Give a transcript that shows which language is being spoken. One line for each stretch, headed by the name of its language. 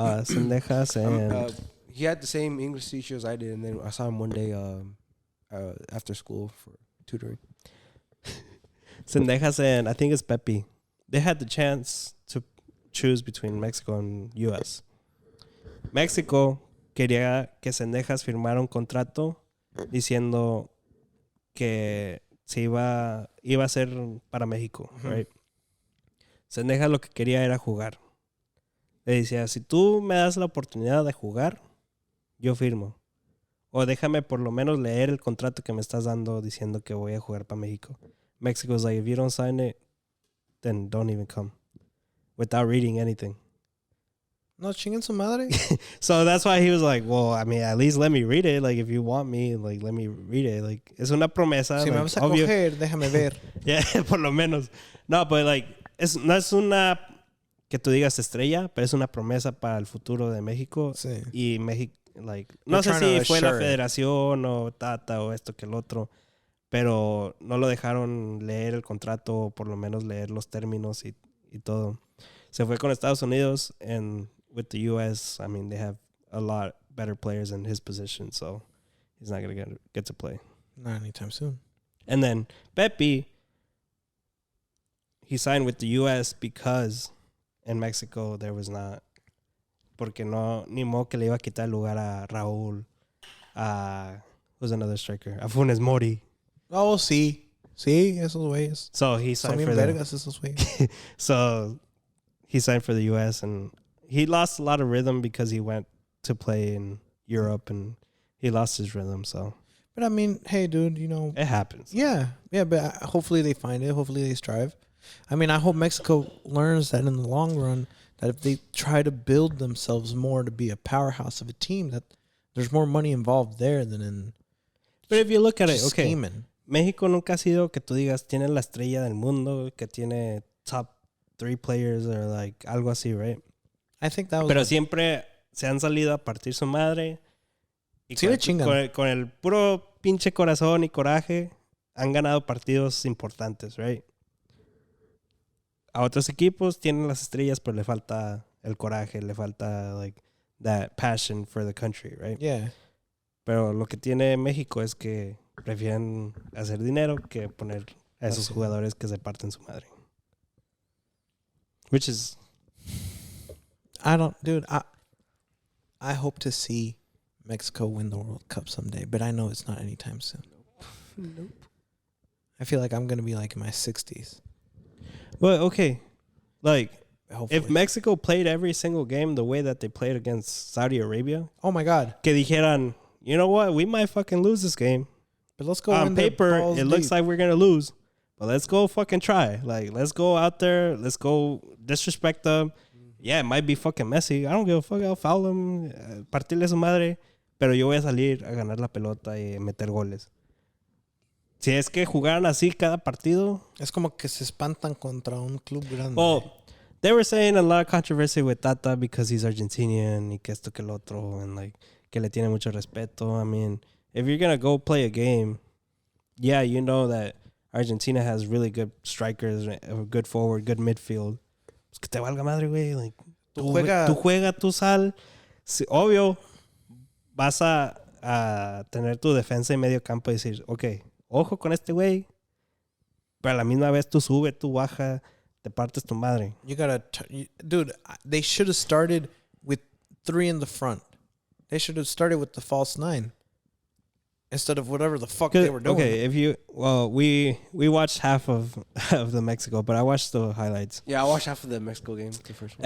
English: Zendejas and he had the same English teacher as I did, and then I saw him one day after school for tutoring. Zendejas and I think it's Pepe. They had the chance to choose between Mexico and U.S.
Spanish: México quería que Zendejas firmara un contrato diciendo que se iba a ser para México,
English: right?
Spanish: Zendejas lo que quería era jugar. Le decía, si tú me das la oportunidad de jugar, yo firmo. O déjame por lo menos leer el contrato que me estás dando diciendo que voy a jugar para México.
English: Mexico was like, if you don't sign it, then don't even come. Without reading anything.
Spanish: No, chinguen su madre.
English: So that's why he was like, well, I mean, at least let me read it. Like, if you want me, like, let me read it.
Spanish: Like, es una promesa. Si
English: like,
Spanish: me vas a coger, déjame ver. Yeah, por lo menos. No,
English: but like,
Spanish: no es una que tú digas estrella, pero es una promesa para el futuro de México. Sí. Y México, like, no sé si fue la federación o Tata o esto que el otro, pero no lo dejaron leer el contrato o por lo menos leer los términos y todo. Se fue con Estados Unidos,
English: and with the U.S., I mean, they have a lot better players in his position, so he's not going to get to play. Not anytime soon. And then Pepe, he signed with the U.S. because in Mexico there was not,
Spanish: porque no, ni modo que le iba a quitar el lugar a Raúl,
English: who's another striker,
Spanish: a Funes Mori. Oh, sí. Sí, esos güeyes.
English: So he signed for
Spanish: esos güeyes.
English: So he signed for the U.S. and he lost a lot of rhythm because he went to play in Europe and he lost his rhythm. So, but I mean, hey, dude, you know, it happens. Yeah, but hopefully they find it. Hopefully they strive. I mean, I hope Mexico learns that in the long run, that if they try to build themselves more to be a powerhouse of a team, that there's more money involved there than in. But if you look at it, okay, scheming.
Spanish: México nunca ha sido que tú digas tiene la estrella del mundo, que tiene
English: top 3 players or like
Spanish: algo así, right?
English: I think that was.
Spanish: Pero siempre se han salido a partir su madre. Y sí le chingan. Con el puro pinche corazón y coraje han ganado partidos importantes, right? A otros equipos tienen las estrellas, pero le falta el coraje, le falta
English: like that passion for the country, right? Yeah.
Spanish: Pero lo que tiene México es que prefieren hacer dinero que poner a esos jugadores que se parten su madre.
English: Which is... I hope to see Mexico win the World Cup someday, but I know it's not anytime soon. Nope. I feel like I'm going to be like in my 60s. Well, okay. Like, hopefully. If Mexico played every single game the way that they played against Saudi Arabia... Oh, my God.
Spanish: Que dijeran,
English: you know what? We might fucking lose this game. But let's go on paper, it looks like we're going to lose. But let's go fucking try. Like, let's go out there. Let's go disrespect them. Yeah, it might be fucking messy. I don't give a fuck. I'll foul them.
Spanish: Partirle su madre. Pero yo voy a salir a ganar la pelota y meter goles. Si es que jugaran así cada partido. Es como que se espantan contra un club grande.
English: Well, they were saying a lot of controversy with Tata because he's Argentinian
Spanish: y que esto que el otro.
English: And like,
Spanish: que le tiene mucho respeto.
English: I mean, if you're going to go play a game, yeah, you know that Argentina has really good strikers, a good forward, good midfield.
Spanish: Pues que te valga madre, güey. Like, tú juega, tú sal. Sí, obvio, vas a tener tu defensa y medio campo y decir, ok, ojo con este güey, pero a la misma vez tú sube, tú baja, te partes tu madre.
English: You gotta... Dude, they should have started with 3 in the front. They should have started with the false 9. Instead of whatever the fuck they were doing. Okay, we watched half of the Mexico, but I watched the highlights. Yeah, I watched half of the Mexico game, the first one.